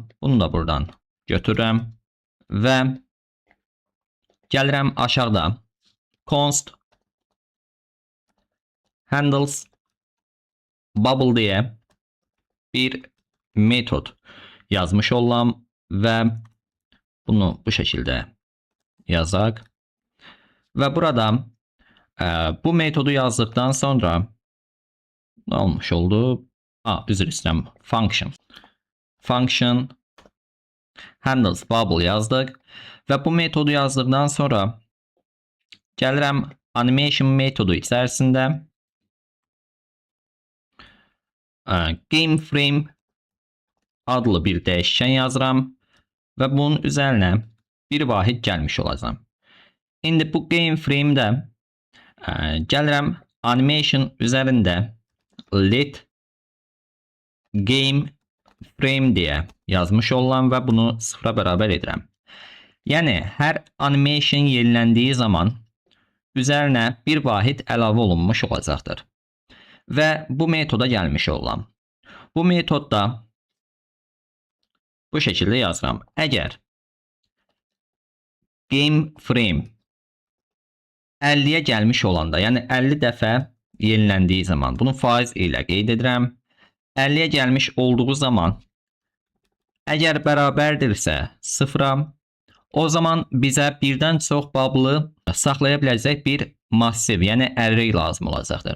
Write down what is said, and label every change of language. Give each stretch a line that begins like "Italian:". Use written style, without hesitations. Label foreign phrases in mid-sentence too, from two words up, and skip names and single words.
Azerbaijani: Bunu da buradan götürürəm və gəlirəm aşağıda
English: const handles bubble
Azerbaijani: deyə bir metod yazmış olam və bunu bu şəkildə yazaq. Və burada bu metodu yazdıqdan sonra nə olmuş oldu? Üzr istəyirəm.
English: Function handles bubble
Azerbaijani: yazdıq və bu metodu yazdıqdan sonra gəlirəm animation metodu içərisində
English: game frame
Azerbaijani: adlı bir dəyişkən yazıram və bunun üzərinə bir vahid gəlmiş olacam. İndi bu
English: game frame'də
Azerbaijani: gəlirəm animation üzərində
English: let game frame
Azerbaijani: deyə yazmış olam və bunu sıfıra bərabər edirəm. Yəni hər animation yeniləndiyi zaman üzərinə bir vahid əlavə olunmuş olacaqdır. Və bu metoda gəlmiş olam. Bu metodda bu şəkildə yazıram. Əgər
English: game frame
Azerbaijani: 50-yə gəlmiş olanda, yəni 50 dəfə yeniləndiyi zaman, bunu faiz ilə qeyd edirəm. 50-yə gəlmiş olduğu zaman, əgər bərabərdirsə sıfıra, o zaman bizə birdən çox bubble'ı saxlaya biləcək bir massiv, yəni array lazım olacaqdır.